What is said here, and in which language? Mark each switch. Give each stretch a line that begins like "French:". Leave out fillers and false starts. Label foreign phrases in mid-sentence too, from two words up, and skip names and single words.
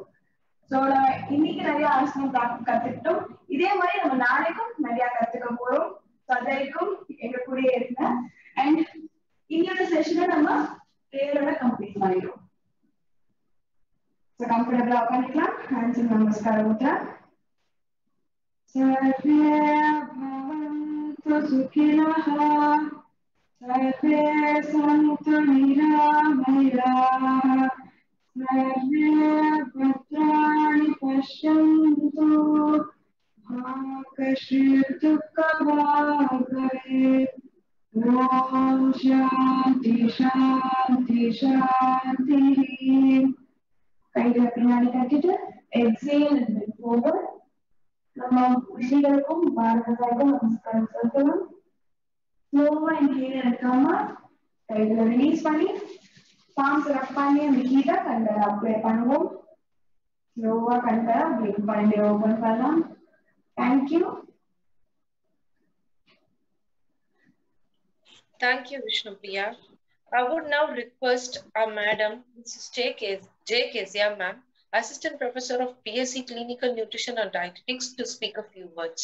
Tamil: சோ நம்ம இன்னைக்கு நிறைய ஆசனம் கத்துக்கிட்டோம். இதே மாதிரி நம்ம நாளைக்கும் நிறைய கத்துக்க போறோம். அது வரைக்கும் எங்க கூடயே இருங்க. அண்ட் இன்னொரு செஷனை நம்ம பிரேயரோட கம்ப்ளீட் பண்ணிடுவோம். கம்ஃபர்டபுளா உட்காந்துக்கலாம். ஹேண்ட்ஸ் நமஸ்கார முத்ரா.
Sanskrit: सर्वे भवन्तु सुखिनः सर्वे सन्तु निरामयाः सर्वे भद्राणि पश्यन्तु मा कश्चित् दुःखभाग् भवेत्. ॐ शान्ति शान्ति शान्तिः.
Tamil: கைகளை பின்னாடி கட்டிட்டு
English: exhale and bend forward.
Tamil: நம்ம ரிஷிகளுக்கும் பாரதத்துக்கும் நமஸ்காரம் சொல்லலாம். ஸ்லோவா கீழே எடுக்காம கைகளை ரிலீஸ் பண்ணி
English: palms rub
Tamil: பண்ணி அந்த ஹீட்டை கண்களை அப்ளை பண்ணுவோம். ஸ்லோவா கண்களை பிளிங்க் பண்ணி ஓபன் பண்ணலாம்.
English: thank you. Thank you, Vishnupriya. I would now request our Madam, Mrs. J. Kezia, ma'am, Assistant Professor of BSc Clinical Nutrition and Dietetics, to speak a few words.